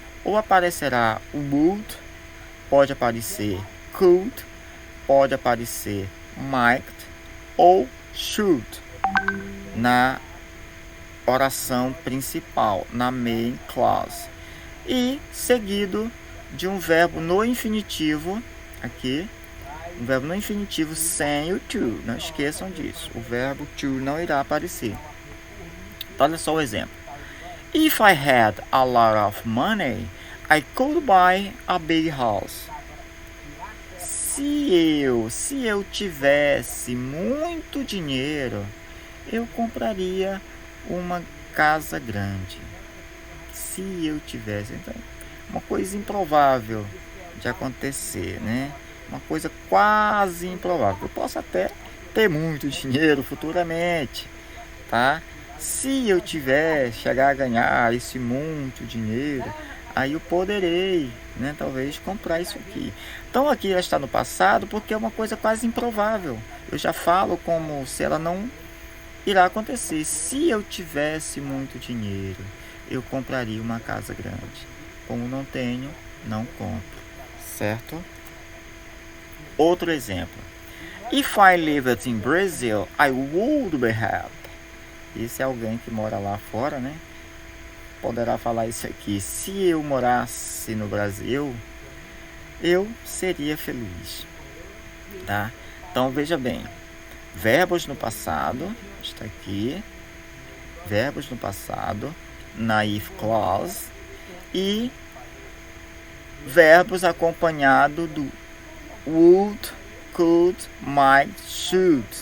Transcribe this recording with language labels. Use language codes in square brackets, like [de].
[pt] Ou aparecerá o would, pode aparecer could, pode aparecer might ou should na oração principal, na main clause. E seguido de um verbo no infinitivo, aqui, um verbo no infinitivo sem o to, não esqueçam disso, o verbo to não irá aparecer. Então, olha só o exemplo. [en] If I had a lot of money, I could buy a big house. [pt] Se eu tivesse muito dinheiro, eu compraria uma casa grande. Se eu tivesse, então, uma coisa improvável de acontecer, né? Uma coisa quase improvável. Eu posso até ter muito dinheiro futuramente, tá? Se eu chegar a ganhar esse muito dinheiro, aí eu poderei, né, talvez comprar isso aqui. Então aqui ela está no passado porque é uma coisa quase improvável. Eu já falo como se ela não irá acontecer. Se eu tivesse muito dinheiro, eu compraria uma casa grande. Como não tenho, não compro, certo? Outro exemplo. [en] If I lived in Brazil, I would be happy. [pt] Esse é alguém que mora lá fora, né? Poderá falar isso aqui. Se eu morasse no Brasil, eu seria feliz, tá? Então veja bem, verbos no passado, está aqui, verbos no passado, na if clause, e verbos acompanhado do would, could, might, should.